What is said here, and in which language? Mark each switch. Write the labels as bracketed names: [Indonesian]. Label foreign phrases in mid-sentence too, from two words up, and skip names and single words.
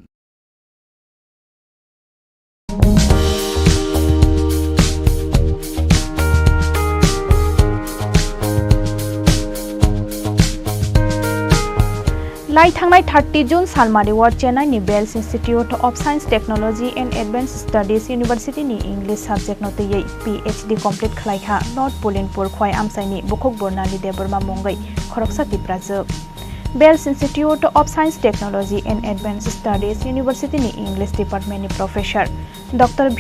[Kok Borok] लाई थांनाय 30 जून सालमारि वार चेन्नाई बेल्स इंस्टीट्यूट ऑफ साइंस टेक्नोलॉजी एंड एडवांस स्टडीज यूनिवर्सिटी नि [English] English subject [Kok Borok] नतयै PhD कमप्लीट खलाइखा नॉर्थ पोलिनपुर खवाय आमसाइनि बुखक बर्नाली देबरमा मंगै खरकसा तिप्राजोब Bells Institute of Science Technology and Advanced Studies University ni [English] English Department [Kok Borok] ni Professor Dr. V.